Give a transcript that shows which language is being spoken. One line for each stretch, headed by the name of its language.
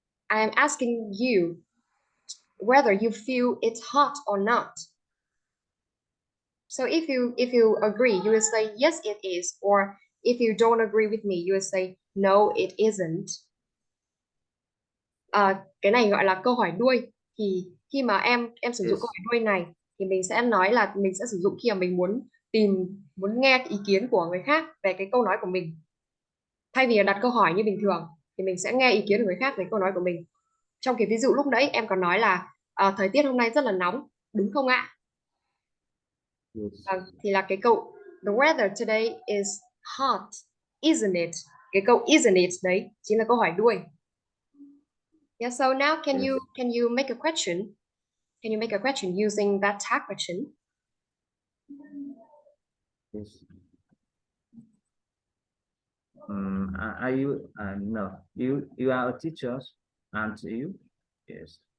English: I am asking you whether you feel it's hot or not. So if you agree, you will say yes, it is, or if you don't agree with me, you will say no, it isn't.
Vietnamese: Cái này gọi là câu hỏi đuôi. Thì khi mà em sử dụng câu
English: yes,
Vietnamese: hỏi đuôi này thì mình sẽ nói là mình sẽ sử dụng khi mà mình muốn nghe cái ý kiến của người khác về cái câu nói của mình. Thay vì là đặt câu hỏi như bình thường thì mình sẽ nghe ý kiến của người khác về câu nói của mình. Trong cái ví dụ lúc nãy em còn nói là thời tiết hôm nay rất là nóng, đúng không ạ?
English: yes,
Vietnamese: Thì là cái câu
English: the weather today is hot, isn't it?
Vietnamese: Cái câu
English: isn't it
Vietnamese: đấy chính là câu hỏi đuôi.
English: Yeah, so now yes, can you make a question? Can you make a question using that tag question? yes. Are you? No, you are a teacher, aren't you? Yes,